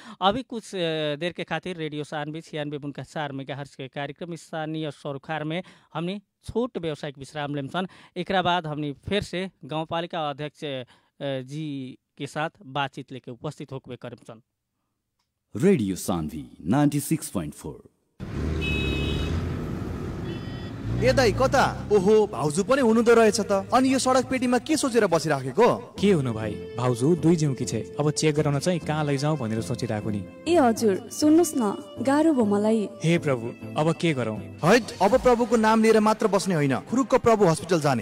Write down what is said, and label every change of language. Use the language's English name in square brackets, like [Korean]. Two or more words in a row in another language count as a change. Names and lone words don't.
[Bhojpuri] अभी कुछ देर के खातिर रेडियो सानवी 96.4 मेगाहर्ट्ज के कार्यक्रम स्थानीय सरोकार में हमने छोट व्यावसायिक विश्राम लेम सन। एकरा बाद हमने फिर से गाँव पालिका अध्यक्ष जी के साथ बातचीत लेके उपस्थित होके करम सन। [Nepali] रेडियो सानवी 96.4 ए दाइ कता? ओहो भाउजू पनि हुनुहुँदो रहेछ त। अनि यो सडक पेटीमा के सोचेर बसिराखेको? के हुनु भाइ, भाउजू दुई जिउकी छे, अब चेक गराउन चाहिँ कहाँ लैजाउँ भनेर सोचिरहेको नि। ए हजुर सुन्नुस् न, गाह्रो भयो मलाई। हे प्रभु, अब के गरौँ? हैट, अब प्रभुको नाम लिएर मात्र बस्ने होइन, खुरुक्क प्रभु हस्पिटल जाने।